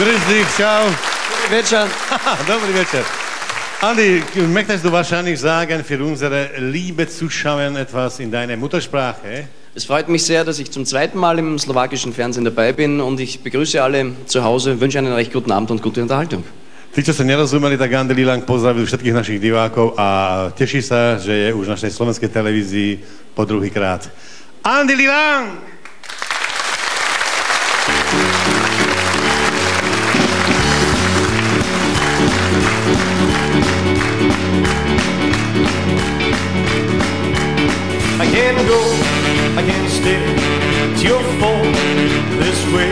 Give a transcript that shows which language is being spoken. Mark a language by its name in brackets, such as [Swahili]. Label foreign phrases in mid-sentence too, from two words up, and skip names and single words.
[German] Ludwig, ciao. [Slovak] Večer. Dobrý večer. [German] Andi, möchtest du wahrscheinlich sagen für unsere liebe Zuschauer etwas in deiner Muttersprache? Es freut mich sehr, dass ich zum zweiten Mal im slowakischen Fernsehen dabei bin und ich begrüße alle zu Hause, wünsche einen recht guten Abend und gute Unterhaltung. [Slovak] Tí, čo sa nerozumeli, tak Andy Lilang pozdravil všetkých našich divákov a teší sa, že je už v našej slovenskej televízii po druhýkrát. Andy Lilang! [English] I can't go, I can't stay, it's your fault this way.